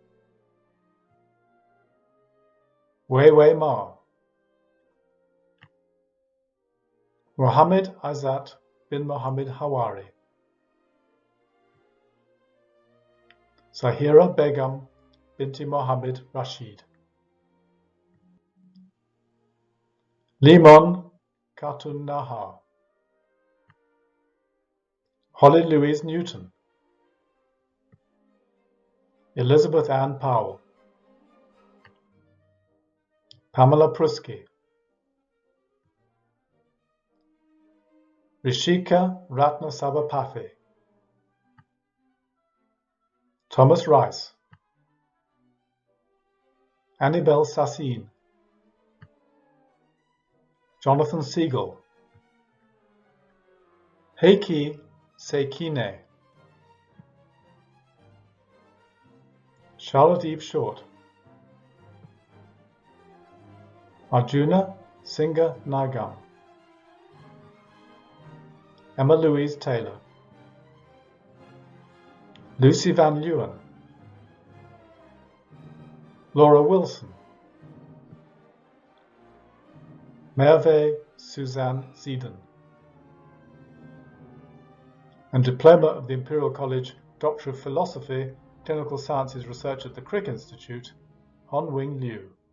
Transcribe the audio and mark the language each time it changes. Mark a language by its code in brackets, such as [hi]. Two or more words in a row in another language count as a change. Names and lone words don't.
[en] Wei Wei Ma. Mohammed Azat bin Mohammed Hawari. Zahira Begum binti Mohammed Rashid. Limon Khatun Nahar. Holly Louise Newton. Elizabeth Ann Powell. Pamela Prusky. Rishika Ratna Sabapathy. Thomas Rice. Annabelle Sassin. Jonathan Siegel. Heiki Sekine. Charlotte Eve Short. Arjuna Singha Nagam. Emma Louise Taylor, Lucy Van Leeuwen, Laura Wilson, Merve Suzanne Zieden, and Diploma of the Imperial College Doctor of Philosophy, Clinical Sciences Research at the Crick Institute, Hon Wing Liu.